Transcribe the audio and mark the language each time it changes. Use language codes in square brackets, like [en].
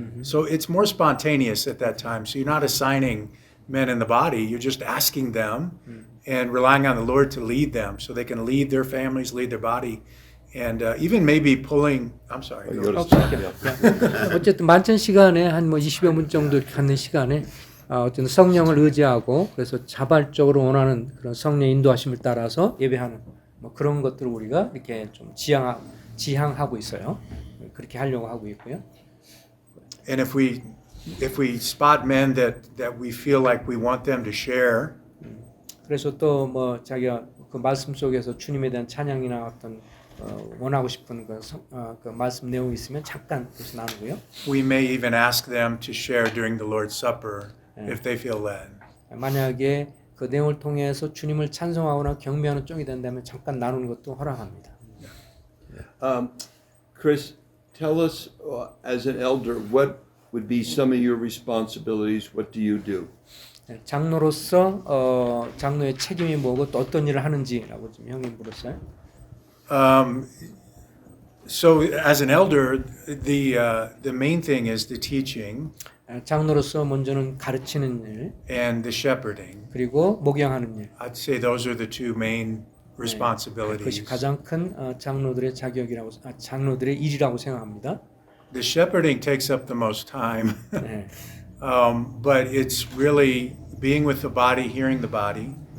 [en] So it's more spontaneous at that time. So you're not assigning men in the body, you're just asking them and relying on the Lord to lead them so they can lead their families, lead their body, and even maybe pulling, I'm sorry. You gotta stop, yeah. [ko] 어쨌든 만찬 시간에 한 뭐 20여 분 정도 갖는 시간에 어쨌든 성령을 의지하고 그래서 자발적으로 원하는 그런 성령 인도하심을 따라서 예배하는 뭐 그런 것들을 우리가 이렇게 좀 지향하고 있어요. 그렇게 하려고 하고 있고요. [en] And if we spot men that we feel like we want them to share, [ko] 그래서 또 뭐 자기가 그 말씀 속에서 주님에 대한 찬양이나 어떤 원하고 싶은 그 말씀 내용이 있으면 잠깐 그래서 나누고요. [en] we may even ask them to share during the Lord's Supper if they feel led. [ko] 만약에 그 내용을 통해서 주님을 찬송하거나 경배하는 쪽이 된다면 잠깐 나누는 것도 허락합니다. [en] Chris, tell us, as an elder, what would be some of your responsibilities? What do you do? [ko] 장로로서 장로의 책임이 뭐고 또 어떤 일을 하는지라고 좀 형님 물었어요. [en] So, as an elder, the main thing is the teaching [ko] 장로로서 먼저는 가르치는 일, [en] and the shepherding. [ko] 그리고 목양하는 일. [en] I'd say those are the two main [ko] 그것이 [en] responsibilities. [ko] 가장 큰 장로들의 자격이라고, 장로들의 일이라고 생각합니다. [en] The shepherding takes up the most time, [ko] 네. [en] but it's really being with the body, hearing the body,